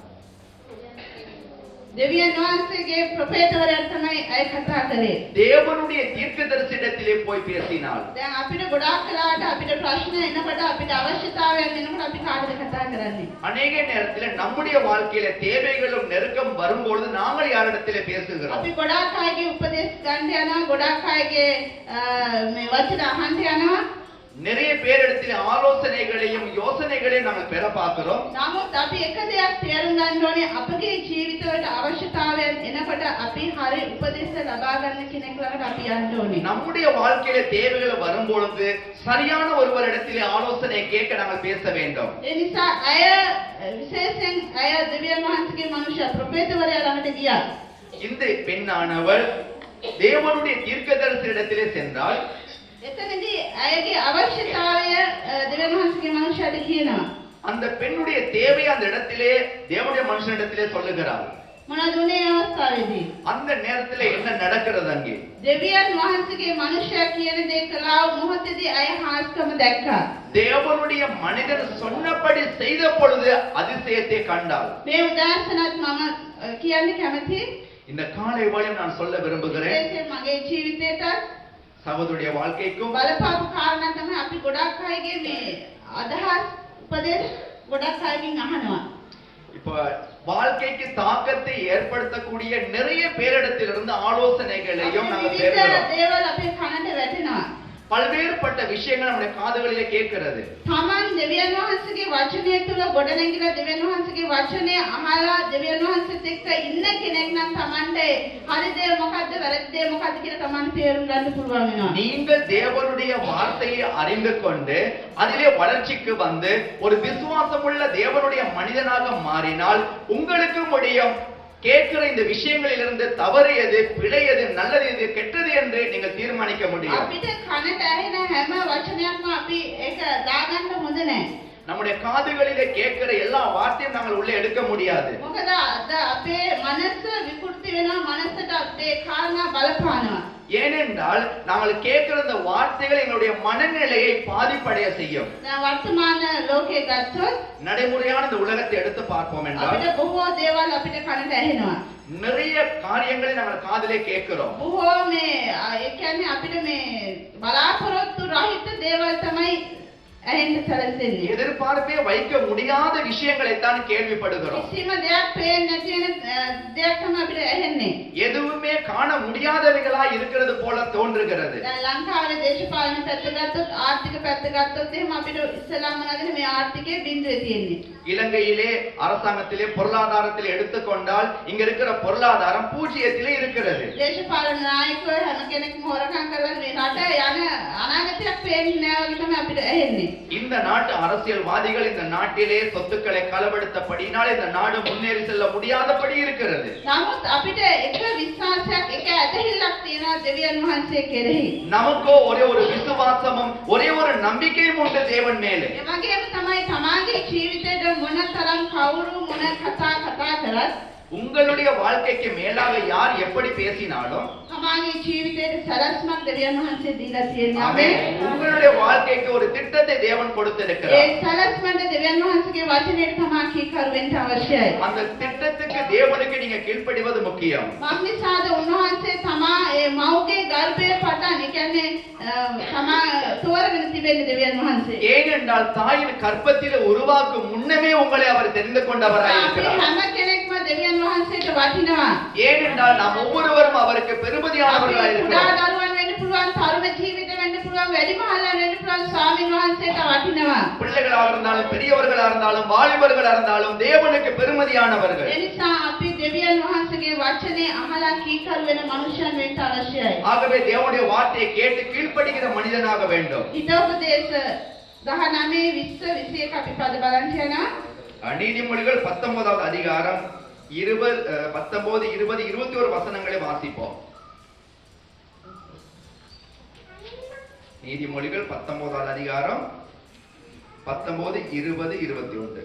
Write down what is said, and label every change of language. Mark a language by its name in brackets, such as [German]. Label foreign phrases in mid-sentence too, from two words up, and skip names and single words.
[Sinhala] දෙවියන් වහන්සේගේ ප්‍රොෆෙටවරයාට තමයි ඇය කතා කරේ. [Tamil] தேவனுடைய தீர்க்கதரிசியிடத்திலே போய் பேசினாள். [Sinhala] දැන් අපිට ගොඩාක් වෙලාවට අපිට ප්‍රශ්න එනකොට අපිට අවශ්‍යතාවයන් එනකොට අපි කාටද කතා කරන්නේ? [Tamil] அநேக நேரத்தில் நம்முடைய வாழ்க்கையில தேவைகளும் நெருக்கம் வரும்போது நாங்கள் யாரிடத்திலே பேசுகிறோம்? [Sinhala] අපි ගොඩාක් අයගේ උපදෙස් ගන්න යනවා, ගොඩාක් අයගේ මේ වචන අහන්න යනවා. [Tamil] நிறைய பேரிடத்தில் ஆலோசனைகளையும் யோசனைகளையும் நாங்கள் பெற பார்க்கிறோம். [Sinhala] නමුත් අපි එක දෙයක් තේරුම් ගන්න ඕනේ, අපගේ ජීවිතවලට අවශ්‍යතාවයන් එනකොට අපි හරි උපදෙස් ලබා ගන්න කෙනෙක් ළඟට අපි යන්න ඕනේ. [Tamil] நம்முடைய வாழ்க்கையில தேவைகள் வரும்பொழுது சரியான ஒருவரிடத்திலே ஆலோசனை கேட்க நாங்கள் பேச வேண்டும். [Sinhala] ඒ නිසා අය විශේෂයෙන් අය දෙවියන් වහන්සේගේ මනුෂ්‍ය ප්‍රොෆෙටවරයා ළඟට ගියා. [Tamil] இந்த பெண்ணானவள் தேவனுடைய தீர்க்கதரிசியிடத்திலே சென்றால் [Sinhala] එතනදී අයගේ අවශ්‍යතාවය දෙවියන් වහන්සේගේ මනුෂ්‍යයාට කියනවා. [Tamil] அந்த பெண்ணுடைய தேவை அந்த இடத்திலே தேவனுடைய மனுஷனிடத்திலே சொல்லுகிறாள். [Sinhala] මොනවද උනේ අවස්ථාවේදී? [Tamil] அந்த நேரத்திலே என்ன நடக்கிறது அங்கே? [Sinhala] දෙවියන් වහන්සේගේ මනුෂ්‍යයා කියන දේ කළා මොහොතේදී අය හාස්කම දැක්කා. [Tamil] தேவனுடைய மனிதன் சொன்னபடி செய்த பொழுது அதிசயத்தை கண்டாள். [Sinhala] මේ උදාහරණත් මම කියන්න කැමතියි. [Tamil] இந்த காலை வேளையில் நான் சொல்ல விரும்புகிறேன். [Sinhala] විශේෂයෙන් මගේ ජීවිතේට [Tamil] சகோதரிய வாழ்க்கைக்கும் [Sinhala] බලපාපු කාරණා තමයි අපි ගොඩක් අයගේ මේ අදහස් උපදෙස් ගොඩක් අයගෙන් අහනවා. [Tamil] இப்போ வாழ்க்கைக்கு தாக்கத்தை ஏற்படுத்தக்கூடிய நிறைய பேரிடத்திலிருந்து ஆலோசனைகளையும் நாங்கள் பெறுகிறோம். [Sinhala] දේවල් අපේ කනට වැටෙනවා. [Tamil] பல்வேறுபட்ட விஷயங்கள் நம்முடைய காதுகளிலே கேட்கிறது. [Sinhala] තමන් දෙවියන් වහන්සේගේ වචනය තුල ගොඩනැගිලා දෙවියන් වහන්සේගේ වචනය අහලා දෙවියන් වහන්සේත් එක්ක ඉන්න කෙනෙක් නම් තමන්ට හරි දේ මොකද්ද වැරදි දේ මොකද්ද කියලා තමන්ට තේරුම් ගන්න පුළුවන් වෙනවා. [Tamil] நீங்கள் தேவனுடைய வார்த்தையை அறிந்து கொண்டு அதிலே வளர்ச்சிக்கு வந்து ஒரு விசுவாசமுள்ள தேவனுடைய மனிதனாக மாறினால் உங்களுக்கு முடியும் கேட்கிற இந்த விஷயங்களிலிருந்து தவறு எது, பிழை எது, நல்லது எது, கெட்டது என்று நீங்கள் தீர்மானிக்க முடியும். [Sinhala] අපිට කනට ඇහෙන හැම වචනයක්ම අපි ඒක දාගන්න හොඳ නැහැ. [Tamil] நம்முடைய காதுகளிலே கேட்கிற எல்லா வார்த்தையும் நாங்கள் உள்ளே எடுக்க முடியாது. [Sinhala] මොකද අද අපේ මනස විකෘති වෙනවා, මනසට අපේ කාරණා බලපානවා. [Tamil] ஏனென்றால் நாங்கள் கேட்கிற இந்த வார்த்தைகள் எங்களுடைய மனநிலையை பாதிப்படைய செய்யும். [Sinhala] දැන් වර්තමාන ලෝකයේ ගත්තොත් [Tamil] நடைமுறையான இந்த உலகத்தை எடுத்து பார்ப்போம் என்றால் [Sinhala] අපිට බොහෝ දේවල් අපිට කනට ඇහෙනවා. [Tamil] நிறைய காரியங்களை நாங்கள் காதிலே கேட்கிறோம். [Sinhala] බොහෝ මේ ඒ කියන්නේ අපිට මේ බලාපොරොත්තු රහිත දේවල් තමයි ඇහෙන්න සැලසෙන්නේ. [Tamil] எதிர்பார்ப்பே வைக்க முடியாத விஷயங்களை தான் கேள்விப்படுகிறோம். [Sinhala] කිසිම දෙයක් පේන්නේ නැති වෙන දෙයක් තමයි අපිට ඇහෙන්නේ. [Tamil] எதுவுமே காண முடியாதவைகளா இருக்கிறது போல தோன்றுகிறது. [Sinhala] දැන් ලංකාවේ දේශපාලන පැත්ත ගත්තොත් ආර්ථික පැත්ත ගත්තොත් එහෙම අපිට ඉස්සෙල්ලාම නගන මේ ආර්ථිකයේ බිඳුවේ තියෙන්නේ. [Tamil] இலங்கையிலே அரசாங்கத்திலே பொருளாதாரத்தில் எடுத்துக்கொண்டால் இங்க இருக்கிற பொருளாதாரம் பூஜ்ஜியத்திலே இருக்கிறது. [Sinhala] දේශපාලන නායකයෝ හැම කෙනෙක්ම හොරකම් කරලා මේ රට යන අනාගතයක් පේන්නේ නැහැ වගේ තමයි අපිට ඇහෙන්නේ. [Tamil] இந்த நாட்டு அரசியல்வாதிகள் இந்த நாட்டிலே சொத்துக்களை களவெடுத்தபடியினால் இந்த நாடு முன்னேறி செல்ல முடியாதபடி இருக்கிறது. [Sinhala] නමුත් අපිට එක විශ්වාසයක් එක ඇදහිල්ලක් තියෙනවා දෙවියන් වහන්සේ කෙරෙහි. [Tamil] நமக்கோ ஒரே ஒரு விசுவாசமும் ஒரே ஒரு நம்பிக்கையும் உண்டு தேவன் மேலே. [Sinhala] ඒ වගේම තමයි තමාගේ ජීවිතේට මොනතරම් කවුරු මොන කතා කරත් [Tamil] உங்களுடைய வாழ்க்கைக்கு மேலாக யார் எப்படி பேசினாலும் [Sinhala] තමාගේ ජීවිතේට සලස්මක් දෙවියන් වහන්සේ දීලා තියෙනවා. [Tamil] ஆமென். உங்களுடைய வாழ்க்கைக்கு ஒரு திட்டத்தை தேவன் [Sinhala] ඒ [Tamil] கொடுத்திருக்கிறார். [Sinhala] සලස්මට දෙවියන් වහන්සේගේ වචනයට තමා කීකරු වෙන්න අවශ්‍යයි. [Tamil] அந்த திட்டத்துக்கு தேவனுக்கு நீங்க கீழ்ப்படிவது முக்கியம். [Sinhala] මක්නිසාද උන්වහන්සේ තමා ඒ මව්ගේ ගර්භයේ පටන් ඒ කියන්නේ තමා තෝරගෙන තිබෙන්නේ දෙවියන් වහන්සේ. [Tamil] ஏனென்றால் தாயின் கர்ப்பத்திலே உருவாக்கும் முன்னமே உங்களை அவர் தெரிந்து கொண்டவராய் [Sinhala] අපි [Tamil] இருக்கிறார். [Sinhala] හැම කෙනෙක්ම දෙවියන් වහන්සේට වටිනවා. [Tamil] ஏனென்றால் நாம் ஒவ்வொருவரும் அவருக்கு பெருமதியானவர்களாய் [Sinhala] අපි කුඩා [Tamil] இருக்கிறோம். [Sinhala] දරුවන් වෙන්න පුළුවන්, තරුණ ජීවිත වෙන්න පුළුවන්, වැඩිමහල්ලා වෙන්න පුළුවන්, ස්වාමීන් වහන්සේට වටිනවා. [Tamil] பிள்ளைகளாக இருந்தாலும் பெரியவர்களா இருந்தாலும் வாலிபர்களா இருந்தாலும் தேவனுக்கு பெருமதியானவர்கள். [Sinhala] ඒ නිසා අපි දෙවියන් වහන්සේගේ වචනේ අහලා කීකරු වෙන මනුෂ්‍යයන් වෙන්න අවශ්‍යයි. [Tamil] ஆகவே தேவனுடைய வார்த்தையை கேட்டு கீழ்ப்படிகிற மனிதனாக வேண்டும். [Sinhala] හිතෝපදේශ 19 20 21 අපි පද බලන්න යනවා. [Tamil] நீதிமொழிகள் 19வது அதிகாரம் 19 20 21 வசனங்களை வாசிப்போம். நீதிமொழிகள் 19வது அதிகாரம் 19 20 21